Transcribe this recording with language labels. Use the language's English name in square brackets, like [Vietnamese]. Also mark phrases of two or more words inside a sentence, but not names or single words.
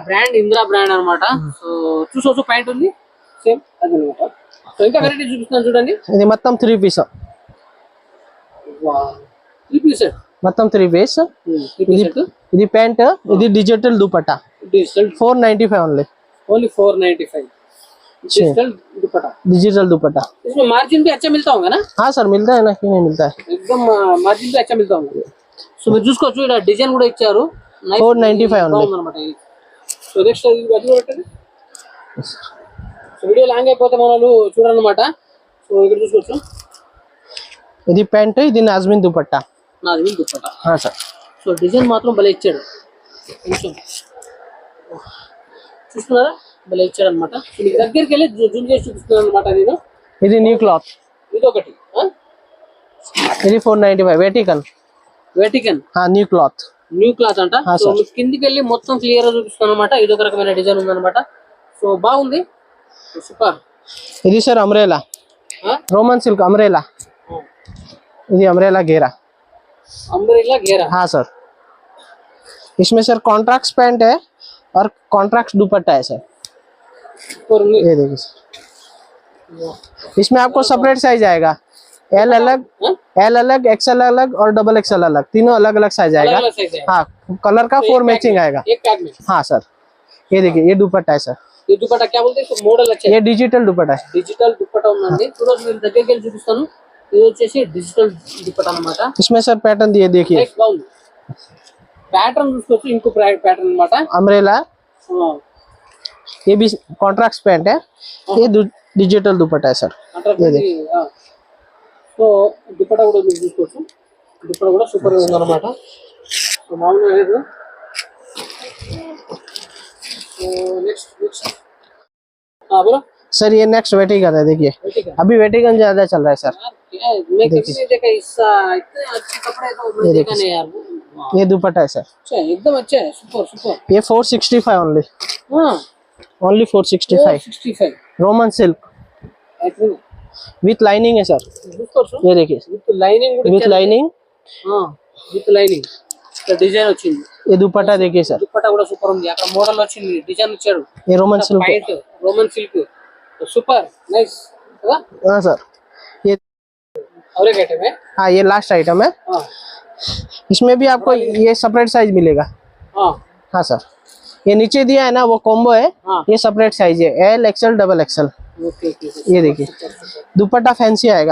[Telugu] ఇంద్రా బ్రాండ్ అన్నమాట. సో చూసుకోవచ్చు, పాయింట్ ఉంది సేమ్ అది అన్నమాట. సో ఇంకా వెరైటీ చూపిస్తాను చూడండి. ఇది మొత్తం 3 పీస్. 3 [English] piece set [Telugu] మొత్తం 3 పీస్. ఇది ప్యాంట్, ఇది డిజిటల్ దుపట్టా. డిజిటల్ 495 ఓన్లీ. [Hindi] ओनली 495 डिजिटल दुपट्टा. डिजिटल दुपट्टा. इसमें मार्जिन भी अच्छा मिलता होगा ना? हाँ सर मिलता है ना, क्यों नहीं मिलता है. एकदम मार्जिन भी अच्छा मिलता होगा. [Telugu] సో మీరు చూసుకోవచ్చు, ఇక్కడ డిజైన్ కూడా ఇచ్చారు. 495 ఓన్లీ. అన్నమాట. సో నెక్స్ట్ అది కూడా పెట్టండి. సో [English] video long [Telugu] అయిపోతే మనలు చూడన్నమాట. సో ఇక్కడ చూసుకోవచ్చు, ఇది ప్యాంట్, ఇది నాజ్మిన్ దుపట్టా. నాజ్మిన్ దుపట్టా. [Hindi] हाँ सर. [Telugu] సో డిజైన్ మాత్రం భలే ఇచ్చాడు. కొంచెం చూస్తున్నారా, భలే ఇచ్చాడు అనమాట. దగ్గరికి వెళ్ళి జూమ్ చేసి చూపిస్తున్నాను అనమాట నేను. ఇది [English] new cloth. [Telugu] ఇది ఒకటి. ఇది 495 వెటికన్. వెటికన్ [English] new cloth. new cloth అంట. [Telugu] సో కిందికి వెళ్ళి మొత్తం క్లియర్ గా చూపిస్తాను అనమాట. ఇది ఒక రకమైన డిజైన్ ఉందన్నమాట. సో బాగుంది, సూపర్. ఇది సార్ అమ్రేలా, [English] Roman silk umbrella. [Hindi] ये अम्ब्रेला घेरा. अम्ब्रेला घेरा. हाँ सर. इसमें सर [English] contract pant [Hindi] है और कॉन्ट्राक्ट दुपट्टा है सर. ये देखिए सर, इसमें आपको [English] separate size [Hindi] आएगा. एल अलग, एक्सएल अलग और [English] double XL [Hindi] अलग, तीनों अलग अलग साइज आएगा. हाँ कलर का 4 मैचिंग आएगा. एक पैक में. हाँ सर. ये देखिए, ये दुपट्टा है सर. ये दुपट्टा क्या बोलते हैं, मॉडल अच्छा है. ये डिजिटल दुपट्टा है. डिजिटल दुपट्टा [Telugu] ఉందండి. చూడండి, నేను దగ్గరికి వెళ్ళి చూపిస్తాను. ఇది వచ్చేసి డిజిటల్ దుపట్టా అన్నమాట. [Hindi] इसमें सर पैटर्न दिए देखिए. [Telugu] బాగుంది. पैटर्न చూసుకోవచ్చు, ఇంకో पैटर्न అన్నమాట. [Hindi] अम्ब्रेला. ये भी [English] contract pant [Hindi] है. ये डिजिटल दुपट्टा है सर. ये देखिए. [Telugu] సో దుపట్టా కూడా మీరు చూసుకోవచ్చు. దుపట్టా కూడా సూపర్ గా ఉందన్నమాట. సో మామూలుగా లేదు. సో నెక్స్ట్ बोलो. [Hindi] सर ये नेक्स्ट वेटिकन है, देखिए Vertical। अभी वेटिकन ज्यादा चल रहा है सर। यार क्या है, मैं कभी नहीं देखा इतने अच्छे कपड़े तो मैं देखा नहीं यार। वाह, ये दुपट्टा है सर, अच्छा है, एकदम अच्छा है, [English] super super. [Hindi] ये 465 ओनली, हाँ ओनली 465, 465 रोमन सिल्क एक्चुअली [English] with lining [Hindi] है सर। ये देखिए [English] with lining [Telugu] కూడా [English] with lining, with lining [Telugu] డిజైన్ వచ్చింది। [Hindi] ये दुपट्टा देखिए सर, [Telugu] దుపట్టా కూడా సూపర్ ఉంది, అక్కడ మోడల్ వచ్చింది, డిజైన్ ఇచ్చాడు, [Hindi] ये रोमन सिल्क है। [English] White Roman silk, super nice కదా। [Hindi] हाँ सर, ये और एक आइटम है। हाँ ये [English] last item [Hindi] है, हाँ इसमें भी आपको ये सेपरेट साइज मिलेगा। हाँ हाँ सर, ये नीचे दिया है ना वो कॉम्बो है, हाँ ये [English] separate size [Hindi] है, [English] L XL double XL. okay okay. [Hindi] ये देखिए दुपट्टा फैंसी आएगा,